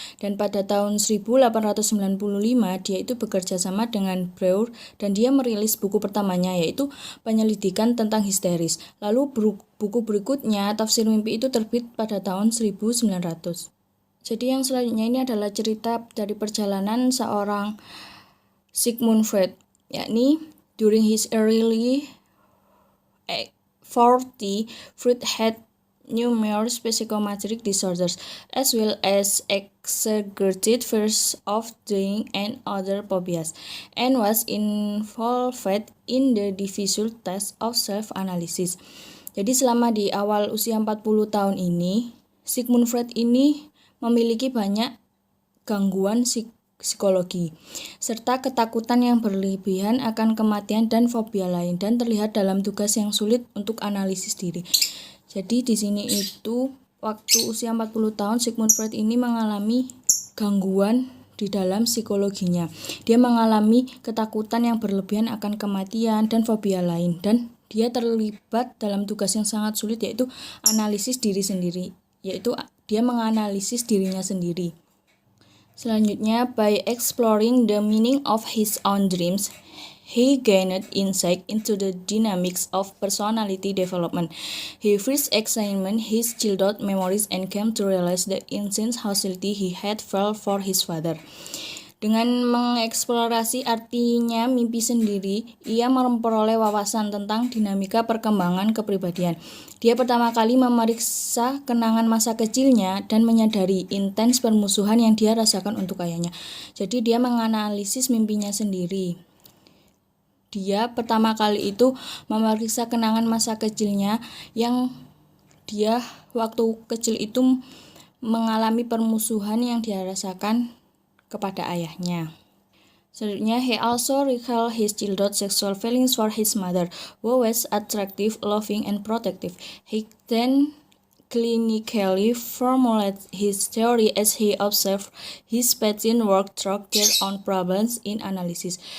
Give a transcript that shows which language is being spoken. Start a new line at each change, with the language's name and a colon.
Indonesian: Dan pada tahun 1895, dia itu bekerja sama dengan Breuer dan dia merilis buku pertamanya, yaitu Penyelidikan tentang Histeris. Lalu buku berikutnya, Tafsir Mimpi, itu terbit pada tahun 1900. Jadi yang selanjutnya ini adalah cerita dari perjalanan seorang Sigmund Freud, yakni
English: during his early 40, Freud had numerous psychometric disorders, as well as exaggerated fears of dying and other phobias, and was involved in the difficult task of self-analysis.
Indonesian: Jadi selama di awal usia 40 tahun ini, Sigmund Freud ini memiliki banyak gangguan psikologi, serta ketakutan yang berlebihan akan kematian dan fobia lain, dan terlihat dalam tugas yang sulit untuk analisis diri. Jadi di sini itu waktu usia 40 tahun Sigmund Freud ini mengalami gangguan di dalam psikologinya. Dia mengalami ketakutan yang berlebihan akan kematian dan fobia lain, dan dia terlibat dalam tugas yang sangat sulit, yaitu analisis diri sendiri, yaitu dia menganalisis dirinya sendiri.
English: Selanjutnya, by exploring the meaning of his own dreams, he gained insight into the dynamics of personality development. He first examined his childhood memories and came to realize the intense hostility he had felt for his father.
Indonesian: Dengan mengeksplorasi artinya mimpi sendiri, ia memperoleh wawasan tentang dinamika perkembangan kepribadian. Dia pertama kali memeriksa kenangan masa kecilnya dan menyadari intens permusuhan yang dia rasakan untuk ayahnya. Jadi dia menganalisis mimpinya sendiri. Dia pertama kali itu memeriksa kenangan masa kecilnya yang dia waktu kecil itu mengalami permusuhan yang dia rasakan kepada ayahnya.
English: Selanjutnya, he also recalled his childhood sexual feelings for his mother, who was attractive, loving, and protective. He then clinically formulated his theory as he observed his patients work through their own problems in analysis.